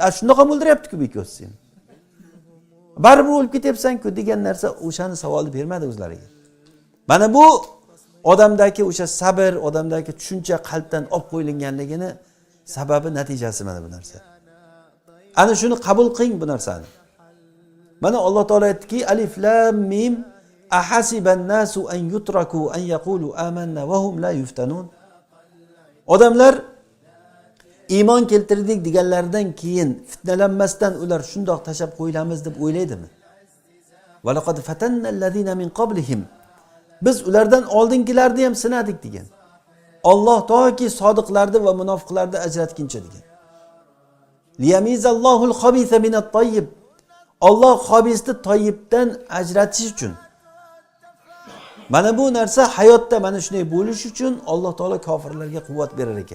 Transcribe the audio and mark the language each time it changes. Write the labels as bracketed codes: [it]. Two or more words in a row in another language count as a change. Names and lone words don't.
[uz] Shundoq ham o'ldiryapti-ku bekossi. Baribir o'lib ketyapsan-ku degan narsa o'shani savolni bermadi o'zlariga. Mana bu odamdagi o'sha sabr, odamdagi tushuncha qalbdan olib qo'yilganligini sababi, natijasi mana bu narsa. Ana shuni qabul qiling bu narsani. Mana Alloh taolo aytdiki, [ar] الم أحسب الناس أن يتركوا أن يقولوا آمنا وهم لا يفتنون. [uz] Odamlar iymon keltirdik deganlaridan keyin fitnalanmasdan ular shundoq tashab qo'yilamiz deb o'ylaydimi? [ar] ولقد فتنا الذين من قبلهم. [uz] Biz ulardan oldingilarni ham sinadik degan. Alloh toki sodiqlarni va munofiqlarni ajratguncha degan. [ar] ليميز الله الخبيث من الطيب. [uz] Alloh xobisni toyibdan ajratish uchun. Mana bu narsa hayotda mana shunday bo'lish uchun Alloh taolo kofirlarga quvvat berar ekan.